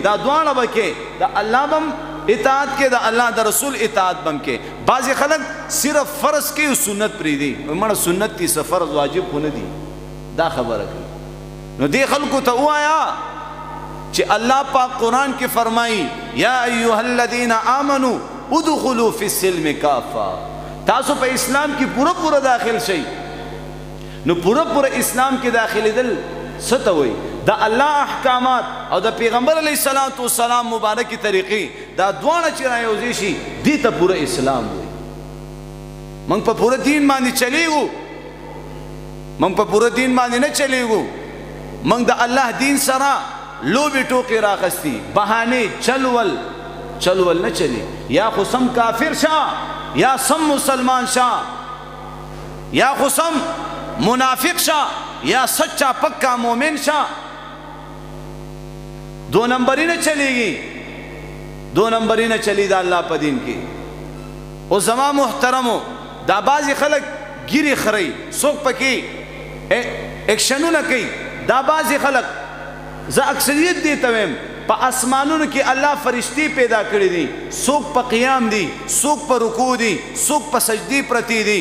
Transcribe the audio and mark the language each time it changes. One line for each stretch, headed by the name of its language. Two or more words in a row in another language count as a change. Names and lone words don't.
Pashto: دا دواړه به کې د الله بم اطاعت کې، د الله د رسول اطاعت بم کې. بعضې خلک صرف فرض کوي او سنت پرېږدي، مړه سنت دي څه فرض واجب خو نه دي، دا خبره کوي. نو دې خلکو ته ووایه چې الله پاک قرآن کې فرمایي
Arabic: یا ایها الذین آمنوا ادخلوا فی السلم کافه.
Pashto: تاسو په اسلام کې پوره پوره داخل شئ. نو پوره پوره اسلام کې داخلېدل څه ته وایي؟ د الله احکامات او د پیغمبر
Arabic: علیه الصلاة والسلام
Pashto: مبارکې طریقې دا دواړه چې رایوځای شي دې ته پوره اسلام وایي. موږ په پوره دین باندې چلیږو، موږ په پوره دین باندې نه چلیږو. موږ د الله دین سره لوبې ټوکې راخستي، بهانې چلول نه چلی. یا خو سم کافر شه، یا سم مسلمان شه، یا خو سم منافق شه، یا
Urdu: سچا پکا
Pashto: مومن شه.
Urdu: دو نمبری
Pashto: نه چلیږي،
Urdu: دو نمبری
Pashto: نه چلی دا الله په دین کې. او زما محترمو دا بعضې خلک ګیرې خوري، څوک پکې ایکشنونه کوي. دا بعضې خلک زه اکثریت دې ته وایم په اسمانونو کې الله فرشتي پیدا کړي دي، څوک په قیام دي، څوک په رکوع دي، څوک په سجدي پرتی دي.